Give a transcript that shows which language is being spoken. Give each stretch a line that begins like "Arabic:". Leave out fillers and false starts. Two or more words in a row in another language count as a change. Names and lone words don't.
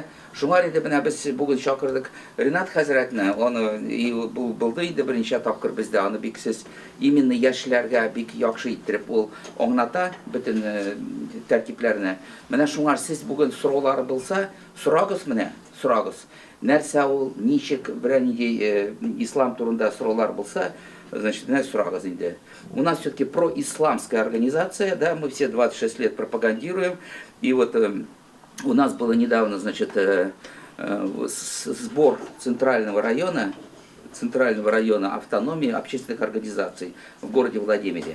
Tatar: Шуңар инде менә без бүген чакырдык Ринат хәзрәтне, аны булды инде беренче тапкыр бездә, аны бик сез именно яшьләргә бик яхшы иттереп ул аңлата бөтен тәртипләрне. Менә шуңар сез бүген сораулар булса, сорагыз менә, сорагыз. Нәрсә ул, ничек, берәр нинди ислам турында сораулар булса, значит, менә сорагыз инде.
Russian: У нас все-таки происламская организация, да, мы все 26 лет пропагандируем, и вот у нас было недавно, значит, сбор центрального района автономии общественных организаций в городе Владимире.